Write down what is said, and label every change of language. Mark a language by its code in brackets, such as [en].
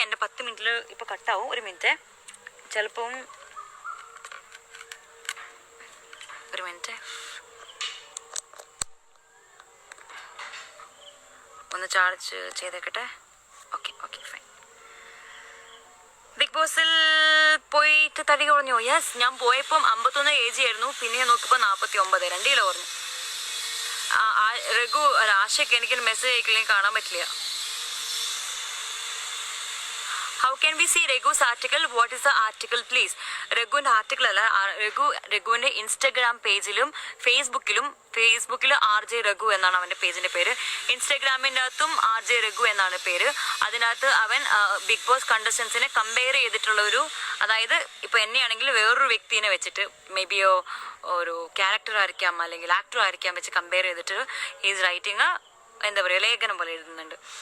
[ml] എൻ്റെ 10 മിനിറ്റിൽ ഇപ്പോൾ കട്ടാവും. ഒരു മിനിറ്റ്, ചിലപ്പം ഒരു മിനിറ്റ് ഒന്ന് ചാർജ് ചെയ്തേക്കട്ടെ. Okay fine. ബിഗ് ബോസിൽ പോയിട്ട് തടി കുറഞ്ഞു. യെസ്, ഞാൻ പോയപ്പം 51 kg ആയിരുന്നു, പിന്നെ നോക്കിയപ്പോൾ 49, 2 കിലോ കുറഞ്ഞു. രഘു ആശയ്ക്ക് എനിക്ക് മെസ്സേജ് അയക്കില്ലെങ്കിൽ കാണാൻ പറ്റില്ല. [en] How can we see Raghu's article? What is the article, please? [ml] രഘുവിൻ്റെ article അല്ല, രഘുവിൻ്റെ ഇൻസ്റ്റഗ്രാം പേജിലും ഫേസ്ബുക്കിലും RJ രഘു എന്നാണ് അവൻ്റെ പേജിൻ്റെ പേര്. ഇൻസ്റ്റഗ്രാമിൻ്റെ അകത്തും RJ രഘു എന്നാണ് പേര്. അതിനകത്ത് അവൻ ബിഗ് ബോസ് കണ്ടസ്റ്റൻസിനെ കമ്പയർ ചെയ്തിട്ടുള്ള അതായത് ഇപ്പോൾ എന്നെയാണെങ്കിൽ വേറൊരു വ്യക്തിനെ വെച്ചിട്ട് മേ ബി ഒരു ക്യാരക്ടർ ആയിരിക്കാം അല്ലെങ്കിൽ ആക്ടർ ആയിരിക്കാം വെച്ച് കമ്പയർ ചെയ്തിട്ട് ഈസ് റൈറ്റിംഗ് എന്താ പറയുക ലേഖനം പോലെ എഴുതുന്നുണ്ട്.